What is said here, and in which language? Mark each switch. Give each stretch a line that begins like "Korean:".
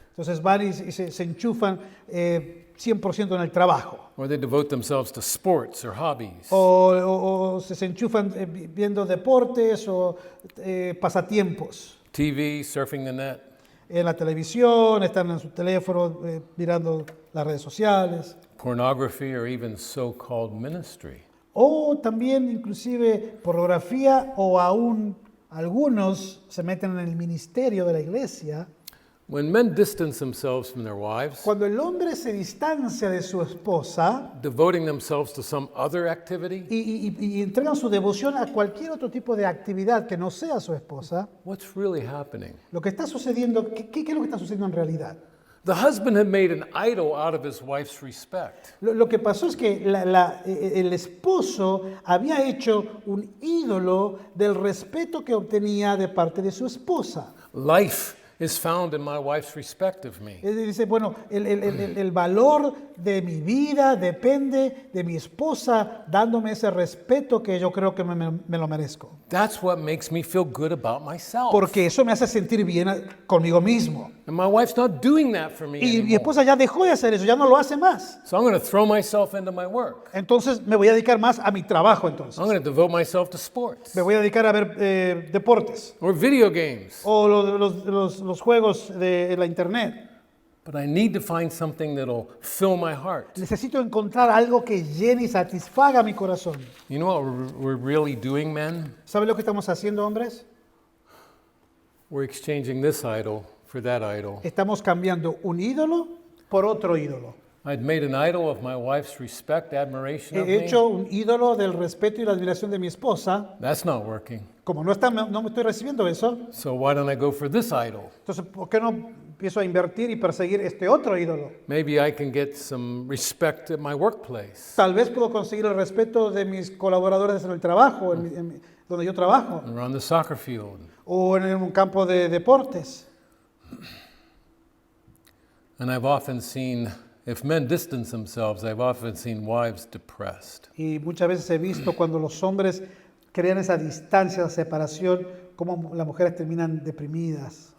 Spanish: Entonces van y se enchufan 100% en el trabajo.
English: Or they devote themselves to sports or hobbies.
Spanish: O se enchufan viendo deportes o pasatiempos.
English: TV, surfing the net.
Spanish: En la televisión, están en su teléfono mirando las redes sociales.
English: Pornography or even so-called ministry.
Spanish: O también inclusive pornografía o aún algunos se meten en el ministerio de la iglesia.
English: When men distance themselves from their wives,
Spanish: Cuando el hombre se distancia de su esposa
English: devoting themselves to some other activity,
Spanish: y entregan su devoción a cualquier otro tipo de actividad que no sea su esposa,
English: what's really happening?
Spanish: lo que está sucediendo, ¿qué es lo que está sucediendo en realidad?
English: The husband had made an idol out of his wife's respect.
Spanish: Lo que pasó es que el esposo había hecho un ídolo del respeto que obtenía de parte de su esposa.
English: Life is found in my wife's respect of me.
Spanish: Él dice, bueno, el valor de mi vida depende de mi esposa dándome ese respeto que yo creo que me lo merezco.
English: That's what makes me feel good about myself.
Spanish: Porque eso me hace sentir bien conmigo mismo.
English: And my wife's not doing that for me
Spanish: Y mi
English: anymore.
Spanish: esposa ya dejó de hacer eso, ya no lo hace más.
English: So I'm going to throw myself into my work.
Spanish: Entonces me voy a dedicar más a mi trabajo entonces.
English: I'm going to devote myself to sports
Spanish: Me voy a dedicar a ver deportes
English: or video games.
Spanish: o los juegos de la internet.
English: But I need to find something that'll fill my heart.
Spanish: Necesito encontrar algo que llene y satisfaga mi corazón.
English: You know what we're really doing, men?
Spanish: ¿Saben lo que estamos haciendo, hombres?
English: We're exchanging this idol for that idol.
Spanish: Estamos cambiando un ídolo por otro ídolo.
English: I'd made an idol of my wife's respect, admiration of
Spanish: He
English: me.
Spanish: hecho un ídolo del respeto y la admiración de mi esposa.
English: That's not working.
Spanish: Como no me estoy recibiendo eso,
English: So why don't I go for this idol?
Spanish: entonces ¿por qué no empiezo a invertir y perseguir este otro ídolo?
English: Maybe I can get some respect at my workplace,
Spanish: Tal vez puedo conseguir el respeto de mis colaboradores en el trabajo, donde yo trabajo,
English: or on the soccer field.
Spanish: o en un campo de deportes.
English: And I've often seen, if men distance themselves, I've often seen wives depressed.
Spanish: Y muchas veces he visto cuando los hombres crean esa distancia, esa separación, cómo las mujeres terminan deprimidas.